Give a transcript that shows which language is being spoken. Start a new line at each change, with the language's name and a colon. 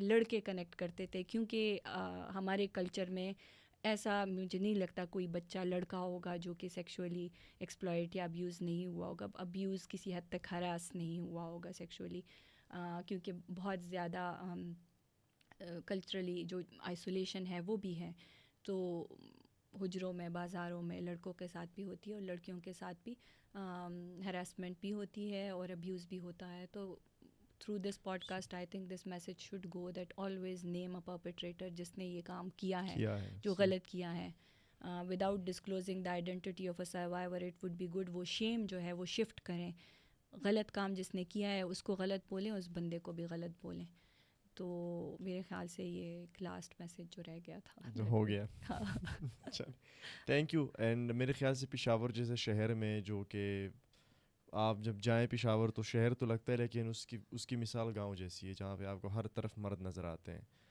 Urdu: لڑکے کنیکٹ کرتے تھے، کیونکہ ہمارے کلچر میں ایسا مجھے نہیں لگتا کوئی بچہ لڑکا ہوگا جو کہ سیکشولی ایکسپلائٹ یا ابیوز نہیں ہوا ہوگا، ابیوز کسی حد تک ہراس نہیں ہوا ہوگا سیکشولی، کیونکہ بہت زیادہ کلچرلی جو آئسولیشن ہے وہ بھی ہے. تو حجروں میں، بازاروں میں لڑکوں کے ساتھ بھی ہوتی ہے اور لڑکیوں کے ساتھ بھی ہراسمنٹ بھی ہوتی ہے اور ابیوز بھی ہوتا ہے.
English: تو through this podcast I think this message should go that always name a perpetrator
Urdu: جس نے یہ کام کیا ہے،
English: جو غلط کیا ہے. without disclosing the identity of a survivor it would be good
Urdu: وہ شیم جو ہے وہ شفٹ کریں. غلط کام جس نے کیا ہے اس کو غلط بولیں، اس بندے کو بھی غلط بولیں. تو میرے خیال سے یہ ایک لاسٹ میسیج جو رہ گیا تھا ہو گیا. Thank you. اینڈ میرے خیال سے پشاور جیسے شہر میں، جو کہ آپ جب جائیں پشاور تو شہر تو لگتا ہے، لیکن اس کی مثال گاؤں جیسی ہے، جہاں پہ آپ کو ہر طرف مرد نظر آتے ہیں.